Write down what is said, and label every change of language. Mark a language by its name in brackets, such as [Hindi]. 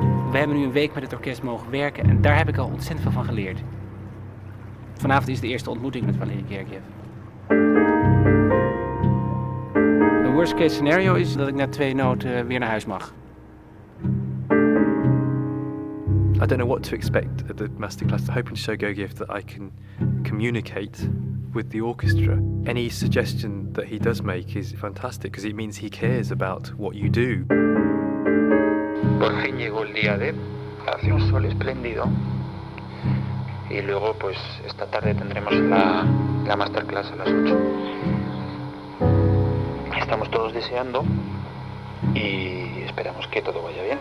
[Dutch] We hebben nu een week met het orkest mogen werken en daar heb ik al ontzettend veel van geleerd. Vanavond is de eerste ontmoeting met Valery Gергiev. Een worst case scenario is dat ik na 2 noten weer naar huis mag. [English] I don't know what to expect at the masterclass. I'm hoping to show Gергiev that I can communicate with the orchestra. Any suggestion that he does make is fantastic because it means he cares about what you do. [Spanish] Por fin llegó el día D. Hace un sol espléndido. y luego pues esta tarde tendremos la masterclass a las 8. Estamos todos deseando y esperamos que todo vaya bien.